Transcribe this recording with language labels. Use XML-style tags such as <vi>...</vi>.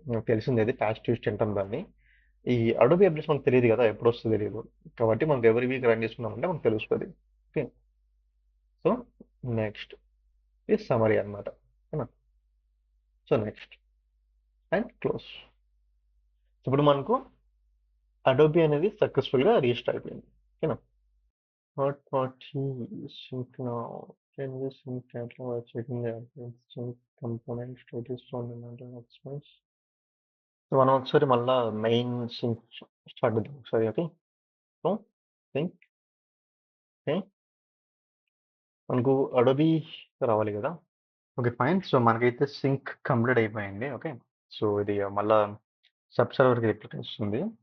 <te>మనకు తెలిసింది అది ప్యాచ్ ట్యూస్డే అంటాం దాన్ని. ఈ అడోబీ అప్డేట్స్ మనకు తెలియదు కదా, ఎప్పుడు వస్తుంది తెలియదు, కాబట్టి మనకు ఎవరి వీక్ రన్ చేసుకున్నామంటే మనకు తెలుస్తుంది. ఓకే, సో నెక్స్ట్ ఇది సమరీ అనమాట, ఓకేనా. So next and close. ఇప్పుడు మనకు అడోబీ అనేది సక్సెస్ఫుల్గా రిజిస్టర్ అయిపోయింది.</te> <en>ఓకేనా. Third party sync now. Can you sync catalog by checking the sync component status on the matter expense?</en> <te>So మనం ఒకసారి మళ్ళా మెయిన్ సింక్ స్టార్ట్ చేద్దాం ఒకసారి. Okay, so sync. ఓకే, మనకు అడోబీ రావాలి కదా. Okay fine. సో మనకైతే సింక్ కంప్లీట్ అయిపోయింది. ఓకే, సో ఇది మళ్ళా సబ్ సర్వర్కి రిప్లై వస్తుంది.</te>